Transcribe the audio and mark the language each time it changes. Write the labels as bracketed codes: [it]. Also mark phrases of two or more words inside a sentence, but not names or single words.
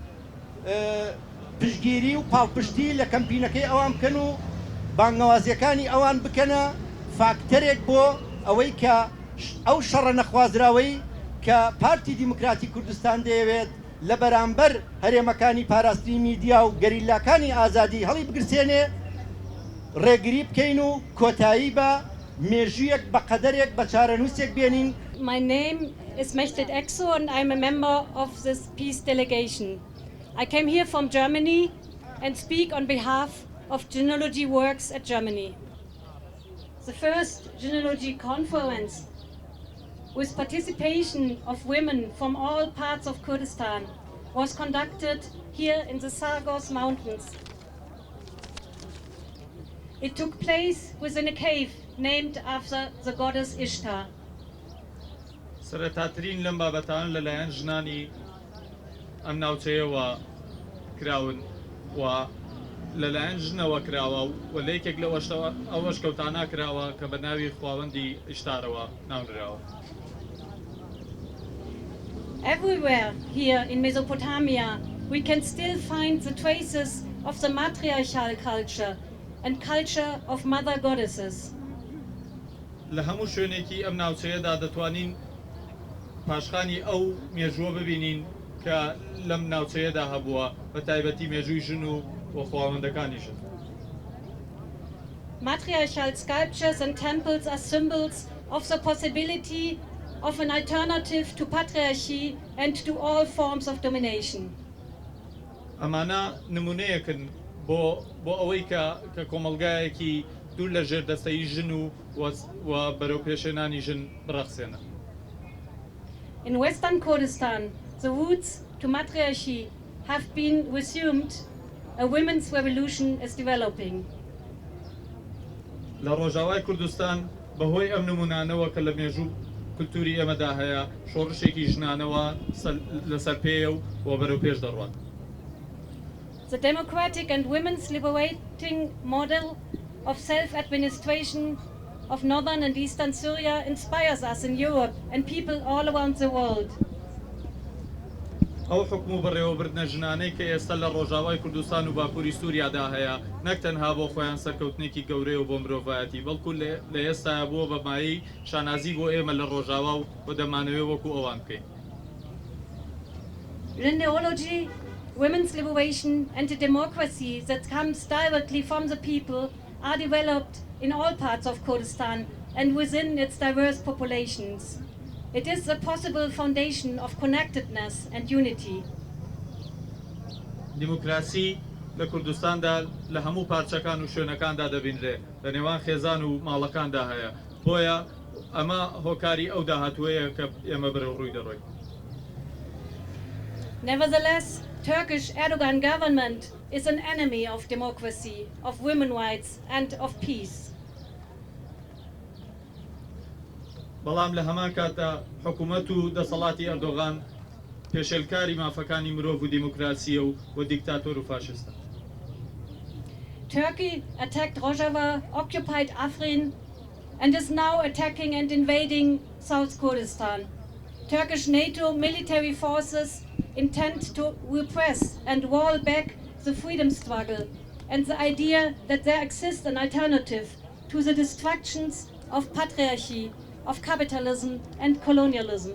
[ckb] پشتگیری و پاڵپشتی لە کەمپینەکەی ئەوان بکەن و بانگەوازیەکانی ئەوان بکەنە فاکتەرێک بۆ ئەوەی کە ئەو شەڕە نەخوازراوەی کە پارتی دیموکراتی کوردستان دەیەوێت لە بەرامبەر هەرێمەکانی پاراستنی میدیا و گەریلاکانی ئازادی هەڵی بگرسێنێ ڕێگری بکەین و کۆتایی بە مێژوویەک بە قەدەرێک بە چارەنووسێک بێنین. [en] My name is Mechtet Exo and I'm a member of this peace delegation. I came here from Germany and speak on behalf of Genealogy Works at Germany. The first Genealogy conference with participation of women from all parts of Kurdistan was conducted here in the Sargos Mountains. It took place within a cave named after the goddess Ishtar. [ckb] سەرەتاترین لەم بابەتان لەلایەن ژنانی ئەم ناوچەیەوە کراون و لەلایەن ژنەوە کراوە و لە یەکێک لە ئەوەش کەوتانە کراوە کە بە ناوی خواوەندی ئیشتارەوە ناونراوە. [en] Everywhere here in Mesopotamia we can still find the traces of the matriarchal culture and culture of mother goddesses. [ckb] لە هەموو شوێنێکی ئەم ناوچەیەدا دەتوانین پاشخانی ئەو مێژووە ببینین کە لەم ناوچەیەدا هەبووە بە تایبەتی مێژووی ژن و خواوەندەکانی ژن. [en] Matriarchal sculptures and temples are symbols of the possibility of an alternative to patriarchy and to all forms of domination. [ckb] ئەمانە نمونەیەکن بۆ ئەوەی کە کۆمەلگایەکی دوور لە ژێر دەستەی ژن و بەرەو پێشێنانی ژن بڕەخسێنە. [en] In Western Kurdistan, the roots to matriarchy have been resumed. A women's revolution is developing. [ckb] لە ڕۆژاوای کوردستان بەهۆی ئەم نمونانەوە کە لە مێژوو کولتوری ئێمەدا هەیە شۆڕشێکی ژنانەوە لەسەر پێیە و بەرەو پێش دەڕوات. [en] The democratic and women's liberating model of self-administration of northern and eastern Syria inspires us in Europe and people all around the world. [ckb] ئەو حکم و بەڕێوەبردنە ژنانەی کە ئێستا لە ڕۆژاوای کوردستان و باکووری سووریادا هەیە نەک تەنها بۆ خۆیان سەرکەوتنێکی گەورەی و بۆ مرۆڤایەتی بەڵکو لە ئێستاە بووە بە مایی شانازی بۆ ئێمە لە ڕۆژاوا و دەمانەوێت وەکو ئەوان بکەین. [en] Genealogy, women's liberation and a democracy that comes directly from the people are developed in all parts of Kurdistan and within its diverse populations. It is a possible foundation of connectedness and unity. [ckb] دیموکراسی لە کوردستاندا لە هەموو پارچەکان و شوێنەکاندا دەبینرێ لە نێوان خێزان و ماڵەکاندا هەیە بۆیە ئەمە هۆکاری ئەو داهاتوەیە کە ئێمە بەرەو ڕووی دەڕۆین. [en] Nevertheless, Turkish Erdogan government is an enemy of democracy, of women's rights and of peace. [ckb] بەڵام لە هەمان کاتە حکوومەت و دەسەڵاتی ئەردۆغان پێشێلکاری مافەکانی مرۆڤ و دیموکراسیە و دیکتاتۆر و فاشستە. [en] Turkey attacked Rojava, occupied Afrin and is now attacking and invading South Kurdistan. Turkish NATO military forces intend to repress and wall back the freedom struggle and the idea that there exists an alternative to the destructions of patriarchy, of capitalism and colonialism.